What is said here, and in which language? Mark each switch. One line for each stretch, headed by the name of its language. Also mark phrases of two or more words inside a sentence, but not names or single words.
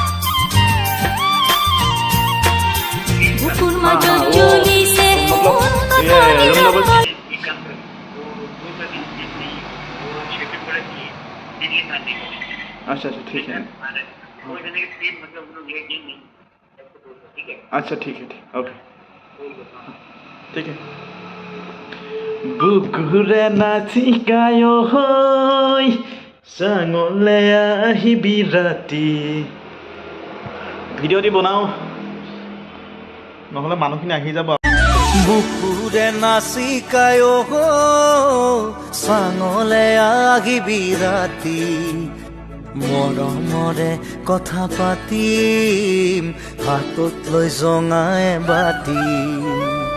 Hindi: अच्छा अच्छा ठीक है अच्छा ठीक है ओके ठीक है
Assamese: বুকুৰে নাচিকায় হয় চাঙলে আহিবি ৰাতি ভিডিঅ' দি বনাওঁ নহ'লে মানুহখিনি আহি যাব বুকুৰে নাচিকায় চাঙলে আহিবি ৰাতি মৰমৰে কথা পাতিম হাতত লৈ জঙাই বাতি